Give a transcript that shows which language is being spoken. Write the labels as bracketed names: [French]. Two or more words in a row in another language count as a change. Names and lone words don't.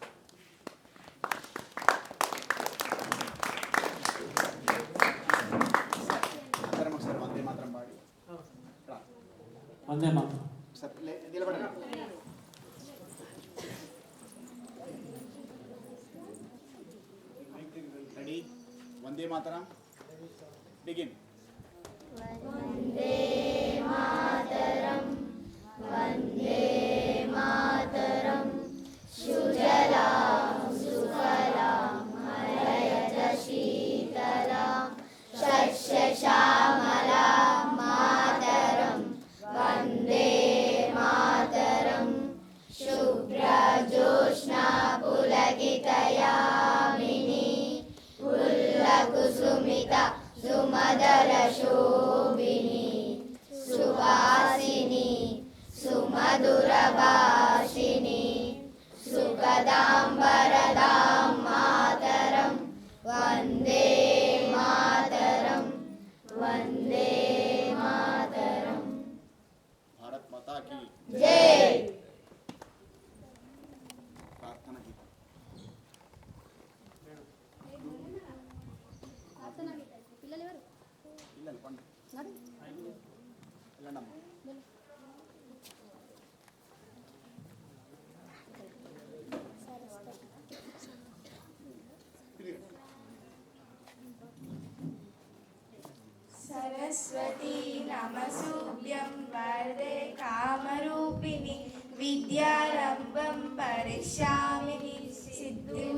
[Sanskrit] వందే మాతరం. వందే మాతరం. [English] Begin. [Sanskrit] वन्दे मातरम्, वन्दे मातरम्, सुजलाम्, सुफलाम्, मलयत शीतलम्, शशशमलम्, मातरम्, वन्दे मातरम्, शुभ्र जोश्न पुलकितयामिनी, पुल्लकुसुमित సుమదర శోభిని, సువాసిని, సుమధుర భాషిని, సుఖదాంబరదాం మాతరం, వందే మాతరం, వందే మాతరం. [Hindi] भारत माता की జై. [Telugu] ప్రార్థన గీతం. పిల్లలు పండు వెళ్ళండమ్మా. [Sanskrit] सरस्वती नमस्तुभ्यं वरदे कामरूपिणि विद्यारम्भं करिष्यामि सिद्धिं